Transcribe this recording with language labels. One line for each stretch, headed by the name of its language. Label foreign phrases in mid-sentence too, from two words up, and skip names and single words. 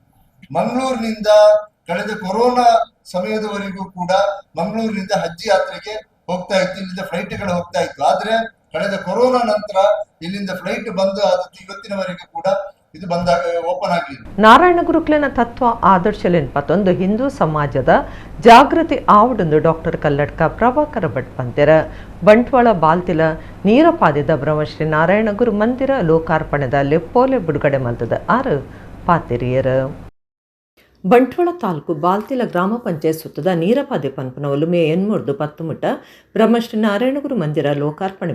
Kannada: ಮಂಗಳೂರಿನಿಂದ ಕಳೆದ ಕೊರೋನಾ ಸಮಯದವರೆಗೂ ಕೂಡ ಮಂಗಳೂರಿನಿಂದ ಹಜ್ ಯಾತ್ರೆಗೆ ಹೋಗ್ತಾ ಇತ್ತು, ಇಲ್ಲಿಂದ ಫ್ಲೈಟ್ಗಳು ಹೋಗ್ತಾ ಇತ್ತು. ಆದ್ರೆ ಕಳೆದ ಕೊರೋನಾ ನಂತರ ಇಲ್ಲಿಂದ ಫ್ಲೈಟ್ ಬಂದು ಆದದ್ದು ಇವತ್ತಿನವರೆಗೂ ಕೂಡ ಇದು ಬಂದಾಗ ಓಪನ್ ಆಗಲಿಲ್ಲ.
Tulu: ನಾರಾಯಣ ಗುರುಕ್ಲಿನ ತತ್ವ ಆದರ್ಶಲೆನ್ ಪತ್ತೊಂದು ಹಿಂದೂ ಸಮಾಜದ ಜಾಗೃತಿ ಆವಡೊಂದು ಡಾಕ್ಟರ್ ಕಲ್ಲಡ್ಕ ಪ್ರಭಾಕರ ಭಟ್ ಪಂತೆರ ಬಂಟ್ವಾಳ ಬಾಲ್ತಿಲ ನೀರಪಾದಿದ ಬ್ರಹ್ಮಶ್ರೀ ನಾರಾಯಣ ಗುರು ಮಂದಿರ ಲೋಕಾರ್ಪಣೆದ ಲೆಪ್ಪೋಲೆ ಬಿಡುಗಡೆ ಮಲ್ತದ 6 ಪಾತೆರಿಯರು. ಬಂಟ್ವಾಳ ತಾಲೂಕು ಬಾಲ್ತಿಲ ಗ್ರಾಮ ಪಂಚಾಯತ್ ಸುತ್ತದ ನೀರಪಾದೆ ಪನ್ಪನ ಒಲುಮೆ 8 ಮುಟ್ಟ ಬ್ರಹ್ಮಶ್ರೀ ನಾರಾಯಣಗುರು ಮಂದಿರ ಲೋಕಾರ್ಪಣೆ